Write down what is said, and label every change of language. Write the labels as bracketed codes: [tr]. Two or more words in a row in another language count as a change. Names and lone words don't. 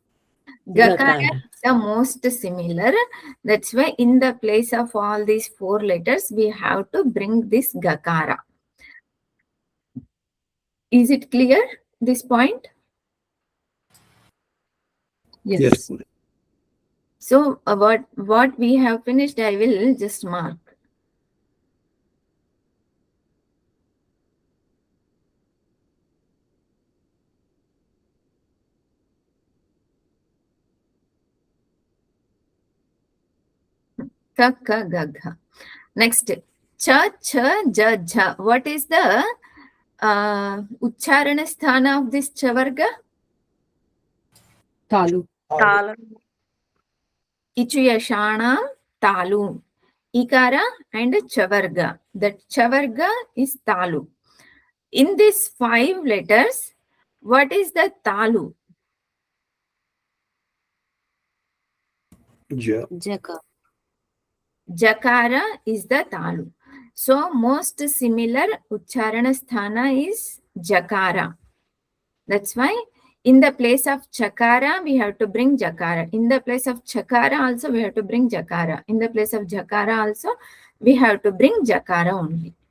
[en] Gakara is the most similar. That's why in the place of all these 4 letters, we have to bring this gakara. Is it clear, this point? Yes. Yes. So what we have finished, I will just mark. Ka, ka, ga, gha. Next, cha, cha, ja, jha. What is the [sa] उच्चारण स्थान [en] of this chavarga? Talu. Tala. [sa] इचुयशानां तालु. [en] Ikara and chavarga. That chavarga is talu. In these 5 letters, what is the talu? Ja. Jaka. Jakara is the talu. So most similar [sa] उच्चारण स्थान [en] is jakara. That's why in the place of chakara, we have to bring jakara. In the place of chakara also, we have to bring jakara. In the place of jakara also, we have to bring jakara only.